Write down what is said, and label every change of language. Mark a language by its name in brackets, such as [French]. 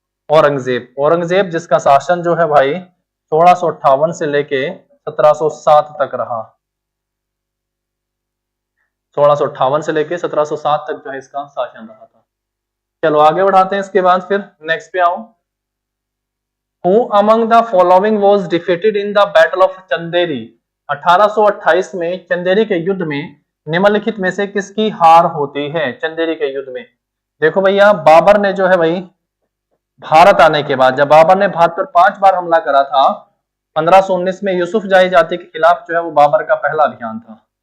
[Hindi] औरंगजेब, औरंगजेब जिसका शासन जो है भाई 1658 से लेके 1707 तक रहा। 1658 से लेके 1707 तक जो है इसका शासन रहा था। चलो आगे बढ़ाते हैं इसके बाद फिर नेक्स्ट पे आओ। [English] Who among the following was defeated in the Battle of Chanderi? [Hindi] 1828 में चंदेरी के युद्ध में निम्नलिखित में से किसकी हार होती है? चंदेरी के युद्ध में देखो भैया, बाबर ने जो है भाई भारत आने के बाद, जब बाबर ने भारत पर 5 बार हमला करा था, 1519 में यूसुफ जाही जाति के खिलाफ जो है वो बाबर का पहला अभियान था।